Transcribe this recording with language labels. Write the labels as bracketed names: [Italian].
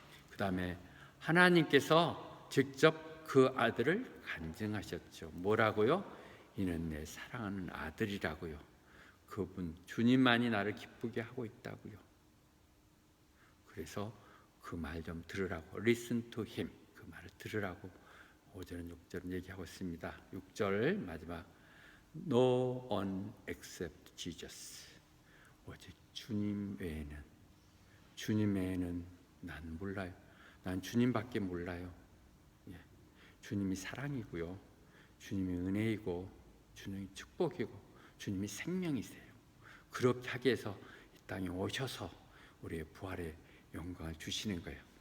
[Korean] 그 다음에 하나님께서 직접 그 아들을 간증하셨죠. 뭐라고요? 이는 내 사랑하는 아들이라고요. 그분 주님만이 나를 기쁘게 하고 있다고요. 그래서 그 말 좀 들으라고, [English] listen to him, [Korean] 그 말을 들으라고 5절은 6절은 얘기하고 있습니다. 6절 마지막, [English] No one except Jesus. [Korean] 오직 주님 외에는 난 몰라요. 난 주님밖에 몰라요. 주님이 사랑이고요, 주님이 은혜이고, 주님이 축복이고, 주님이 생명이세요. 그렇게 하기 위해서 이 땅에 오셔서 우리의 부활의 영광을 주시는 거예요.